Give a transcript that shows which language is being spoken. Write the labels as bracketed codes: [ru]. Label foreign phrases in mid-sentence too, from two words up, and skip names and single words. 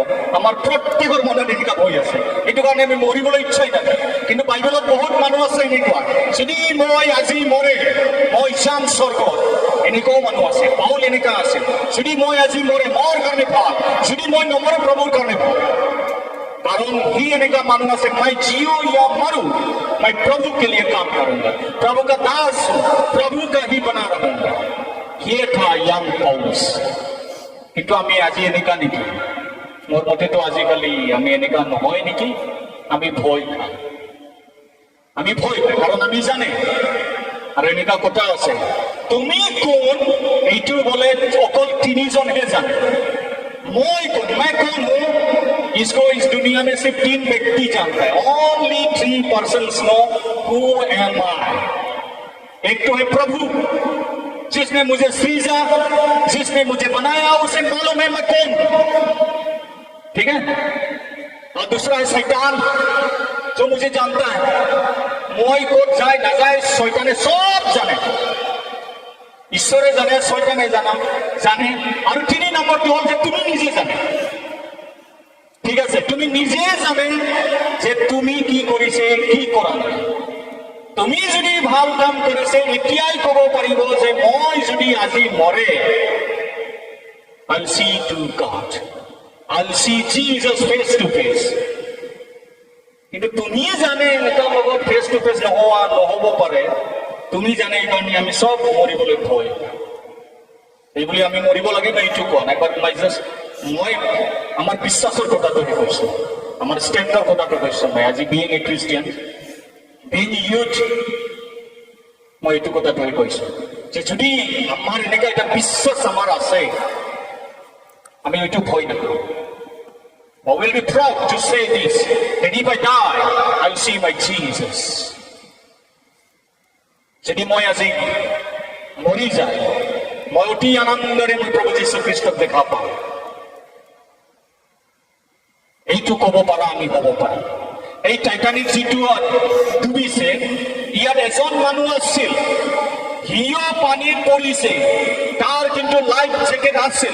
[as] আমাৰ প্ৰত্যেকৰ মনত এনেকুৱা ভয় আছে, এইটো কাৰণে আমি মৰিবলৈ ইচ্ছাই নাযায়। কিন্তু বাইবেলত বহুত মানুহ আছে এনেকুৱা, যদি মই আজি মৰে মই যাম স্বর্গত, এনেকুৱাও মানুহ আছে। পাউল এনেকুৱা আছে, যদি মই আজি মৰে মোৰ কাৰণে ভাল, যদি মই নমৰে প্ৰভুৰ কাৰণে ভাল। [hi] कारण ही [as] এনেকা মানুহ আছে, [hi] मैं जियो या मरूं मैं प्रभु के लिए काम करूंगा, प्रभु का दास हूं, प्रभु का ही बना रहूंगा। ये था यंग पौलुस। [as] কিন্তু আমি আজি এনেকা নেকি? মোৰ মতেতো আজিকালি আমি এনেকা নহয় নেকি? আমি ভয় খাওঁ, আমি ভয় খাওঁ, কাৰণ আমি জানে। আৰু এনেকা কথা আছে, তুমি কোন এইটো বলে অকল তিনিজনহে জানে। [hi] मैं कौन हूं इसको इस दुनिया में सिर्फ 3 व्यक्ति जानता है। [en] ओनली 3 persons know who am I। [hi] एक तो है प्रभु, जिसने मुझे सृजा, जिसने मुझे बनाया, उसे मालूम है मैं कौन हूं, ठीक है। और दूसरा है शैतान, जो मुझे जानता है। [as] মই ক'ত যায় না যায় শয়তানে সব জানে, ঈশ্বৰে জানে, শয়তানে জানে। আৰু 3 নম্বৰটো হ'ল যে তুমি নিজে জানে, ঠিক আছে। তুমি নিজে জানে যে তুমি কি কৰিছে, কি কৰা নাই। তুমি যদি ভাল কাম কৰিছে, এতিয়াই ক'ব পাৰিব যে মই যদি আজি মৰে, [en] I'll see to God, I'll see Jesus face to face। [as] কিন্তু তুমি জানে এটা লগত [en] face to face [as] নহ'ব পাৰে, তুমি জানে এইকাৰণে আমি সব মৰিবলৈ ভয়। এইবুলি আমি মৰিব লাগে না এইটো কোৱা নাই, বাট মই আমাৰ বিশ্বাসৰ কথাটো কৈছো, আমাৰ ষ্টেণ্ডৰ কথাটো কৈছো। মই আজি [en] being a Christian, being youth, [as] মই এইটো কথাটো কৈছো যে যদি আমাৰ এনেকা এটা বিশ্বাস আমাৰ আছে, আমি এইটো ভয় নকৰোঁ। [en] I will be proud to say this, that if I die, I'll see my Jesus। [as] যদি মই আজি মৰি যায়, মই অতি আনন্দৰে মই প্ৰভু যীশু খ্ৰীষ্টক দেখা পাওঁ। এইটো ক'ব পাৰা আমি হ'ব পাৰিম। এই টাইটানিক যিটো ডুবিছে, ইয়াত এজন মানুহ আছিল, সিও পানীত পৰিছে, তাৰ কিন্তু [en] life jacket [as] আছিল।